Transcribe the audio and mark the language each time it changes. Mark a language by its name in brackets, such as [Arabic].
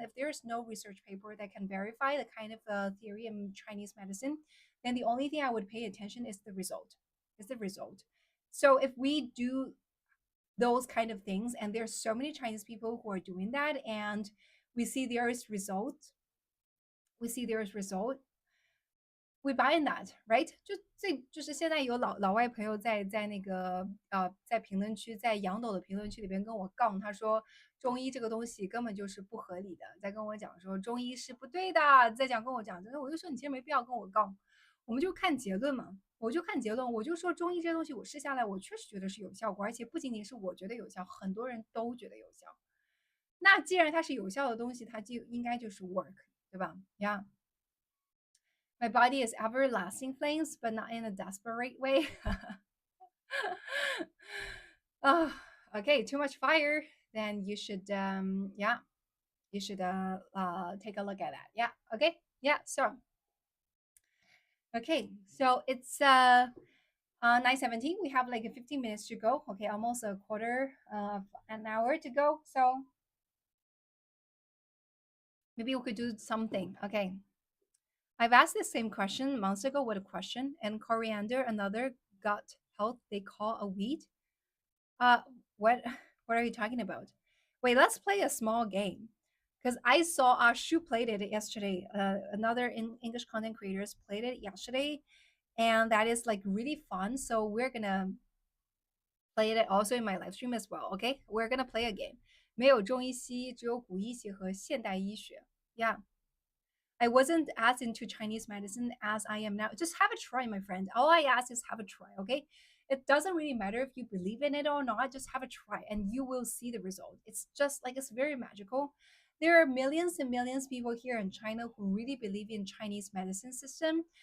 [English] If there's no research paper that can verify the kind of theory in Chinese medicine, then the only thing I would pay attention is the result. Is the result. So if we do those kind of things, and there's so many Chinese people who are doing that, and we see there is result, we see there is result, we buy in that, right？ [Chinese] 就是现在有老外朋友在那个在评论区，在杨斗的评论区里边跟我杠，他说中医这个东西根本就是不合理的，在跟我讲说中医是不对的，在跟我讲，真的，我就说你其实没必要跟我杠，我们就看结论嘛，我就看结论，我就说中医这东西我试下来，我确实觉得是有效果，而且不仅仅是我觉得有效，很多人都觉得有效。那既然它是有效的东西，它就应该就是 [English] work， [Chinese] 对吧？呀、yeah. [English] My body is everlasting flames, but not in a desperate way. Oh, okay, too much fire. Then you should, yeah, you should take a look at that. Yeah, okay, yeah. So, okay, so it's 9:17. We have like 15 minutes to go. Okay, almost a quarter of an hour to go. So maybe we could do something. Okay. I've asked the same question months ago with a question, and coriander, another gut health they call a weed. Uh, what what are you talking about? Wait, let's play a small game, because I saw Shu played it yesterday. Another English content creators played it yesterday, and that is like really fun. So we're gonna play it also in my live stream as well. Okay, we're gonna play a game. [Chinese] 没有中医西医，只有古医学和现代医学。 [English] Yeah. I wasn't as into Chinese medicine as I am now. Just have a try, my friend. All I ask is have a try, okay? It doesn't really matter if you believe in it or not, just have a try and you will see the result. It's just like it's very magical. There are millions and millions of people here in China who really believe in Chinese medicine system.